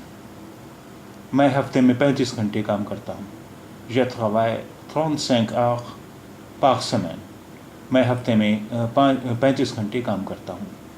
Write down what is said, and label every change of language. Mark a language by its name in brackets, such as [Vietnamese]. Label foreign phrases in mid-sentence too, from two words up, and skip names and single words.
[Urdu] میں ہفتے میں 35 گھنٹے کام کرتا ہوں۔ [French] Je travaille 35 heures par semaine۔ [Urdu] میں ہفتے میں 35 گھنٹے کام کرتا ہوں۔